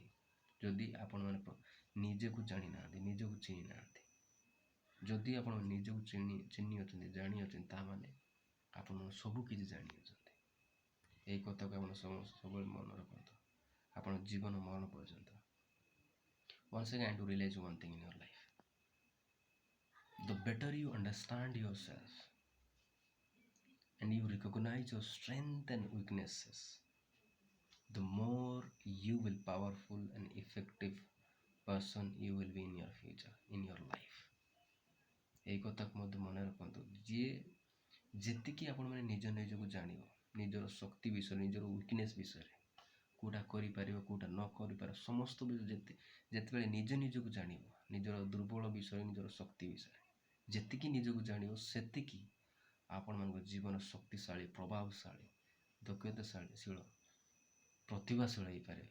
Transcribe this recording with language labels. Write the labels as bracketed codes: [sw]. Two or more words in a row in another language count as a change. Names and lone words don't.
[or] ଯଦି ଆପଣମାନେ ନିଜକୁ ଜାଣିନାହାନ୍ତି, ନିଜକୁ ଚିହ୍ନି ନାହାନ୍ତି, ଯଦି ଆପଣ ନିଜକୁ ଚିହ୍ନି ଅଛନ୍ତି, ଜାଣିଅଛନ୍ତି, ତାମାନେ ଆପଣ ସବୁ କିଛି ଜାଣିଅଛନ୍ତି। ଏଇ କଥାକୁ ଆପଣ ସବୁବେଳେ ମନେ ରଖନ୍ତୁ ଆପଣ ଜୀବନ ମରଣ ପର୍ଯ୍ୟନ୍ତ। [en] Once again, to realize one thing in your life, the better you understand yourself and you recognize your strengths and weaknesses, the more you will powerful and effective person you will be in your future, in your life. [or] এই କଥାକୁ ମଧ୍ୟ ମନେ ରଖନ୍ତୁ, ଯିଏ ଯେତିକି ଆପଣମାନେ ନିଜକୁ ଜାଣିବ, ନିଜର ଶକ୍ତି ବିଷୟରେ, ନିଜର ୱିକନେସ୍ ବିଷୟରେ, କେଉଁଟା କରିପାରିବ, କେଉଁଟା ନ କରିପାରିବ, ସମସ୍ତ ଯେତେବେଳେ ନିଜକୁ ଜାଣିବ, ନିଜର ଦୁର୍ବଳ ବିଷୟରେ, ନିଜର ଶକ୍ତି ବିଷୟରେ ଯେତିକି ନିଜକୁ ଜାଣିବ, ସେତିକି ଆପଣମାନଙ୍କ ଜୀବନ ଶକ୍ତିଶାଳୀ, ପ୍ରଭାବଶାଳୀ, ଦକ୍ଷତାଶୀଳ, ପ୍ରତିଭାଶୀଳ ହେଇପାରିବେ।